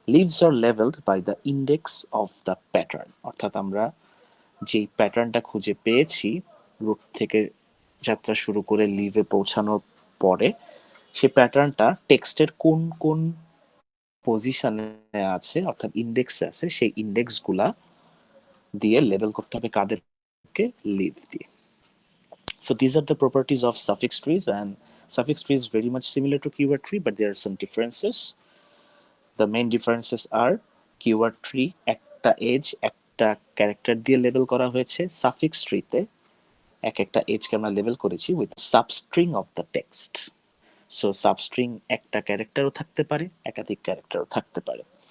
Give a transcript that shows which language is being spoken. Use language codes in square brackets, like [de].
[en] leaves are levelled by the index of the pattern, [bn] অর্থাৎ আমরা যেই প্যাটার্নটা খুঁজে পেয়েছি রুট থেকে যাত্রা শুরু করে লিভে পৌঁছানোর পরে, সে প্যাটার্নটা টেক্সটের কোন কোন পজিশনে আছে অর্থাৎ ইন্ডেক্সে আছে, সেই ইন্ডেক্সগুলা দিয়ে লেবেল করতে হবে কাদেরকে, লিভ দিয়ে। [en] So these are the properties of suffix trees, and suffix tree is very much similar to keyword tree, but there are some differences. The main differences are [bn] keyword tree একটা age একটা character দিয়ে label করা হয়েছে, suffix ট্রিতে এক একটা এজকে আমরা label করেছি with substring of the text. So substring একটা ক্যারেক্টারও থাকতে পারে, একাধিক ক্যারেক্টারও থাকতে পারে।